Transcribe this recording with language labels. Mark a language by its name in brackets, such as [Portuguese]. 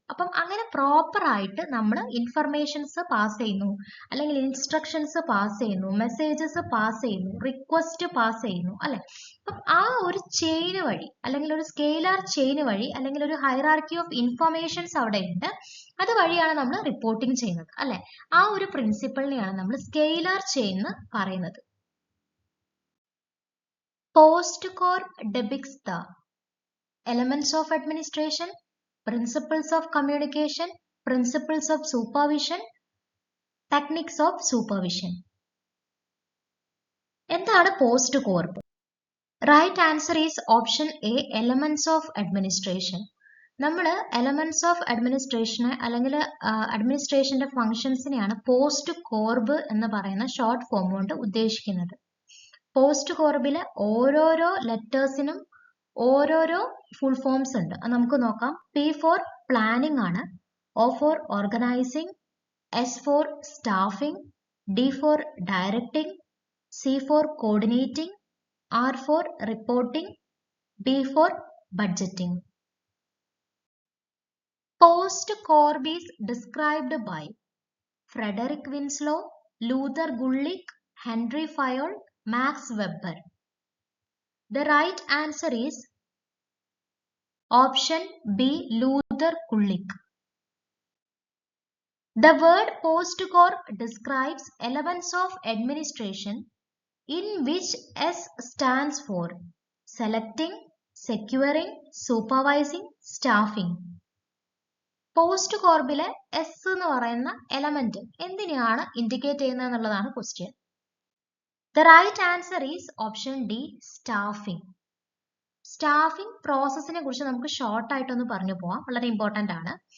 [Malayalam] അപ്പം അങ്ങനെ പ്രോപ്പർ ആയിട്ട് നമ്മൾ ഇൻഫർമേഷൻസ് പാസ് ചെയ്യുന്നു, അല്ലെങ്കിൽ ഇൻസ്ട്രക്ഷൻസ് പാസ് ചെയ്യുന്നു, മെസ്സേജസ് പാസ് ചെയ്യുന്നു, റിക്വസ്റ്റ് പാസ് ചെയ്യുന്നു അല്ലെ. അപ്പം ആ ഒരു ചെയിന് വഴി അല്ലെങ്കിൽ ഒരു സ്കെയിലാർ ചെയിന് വഴി അല്ലെങ്കിൽ ഒരു ഹൈറാർക്കി ഓഫ് ഇൻഫർമേഷൻസ് അവിടെ ഉണ്ട്, അതുവഴിയാണ് നമ്മൾ റിപ്പോർട്ടിംഗ് ചെയ്യുന്നത് അല്ലെ. ആ ഒരു പ്രിൻസിപ്പിളിനെയാണ് നമ്മൾ സ്കെയിലാർ ചെയിൻ എന്ന് പറയുന്നത്. [English] PostCorp depicts the elements of administration, principles of communication, principles of supervision, techniques of supervision. [Malayalam] എന്താണ് PostCorp? [English] Right answer is option A, elements of administration. [Malayalam] നമ്മൾ എലമെന്റ്സ് ഓഫ് അഡ്മിനിസ്ട്രേഷനെ അല്ലെങ്കിൽ അഡ്മിനിസ്ട്രേഷന്റെ ഫംഗ്ഷൻസിനെയാണ് പോസ്റ്റ് കോർബ് എന്ന് പറയുന്ന ഷോർട്ട് ഫോം കൊണ്ട് ഉദ്ദേശിക്കുന്നത്. Post കോർബിലെ ഓരോരോ ലെറ്റേഴ്സിനും ഓരോരോ ഫുൾ ഫോംസ് ഉണ്ട്. അത് നമുക്ക് നോക്കാം. P ഫോർ പ്ലാനിംഗ് ആണ്, O four organising, S four staffing, D four directing, C four coordinating, R four reporting, B four budgeting. [English] Post corb is described by Frederick Winslow, Luther Gulick, Henry Fayol, Max Weber. The right answer is option B, Luther Gulick. The word post corb describes elements of administration in which S stands for selecting, securing, supervising, staffing. [Malayalam] Post കോർബിലെ S എന്ന് പറയുന്ന element എന്തിനെയാണ് indicate ചെയ്യുന്നത് എന്നുള്ളതാണ് question. [English] The right answer is option D, staffing. [Malayalam] Staffing പ്രോസസ്സിനെ കുറിച്ച് നമുക്ക് short ആയിട്ടൊന്ന് പറഞ്ഞു പോവാം, വളരെ ഇമ്പോർട്ടന്റ് ആണ്.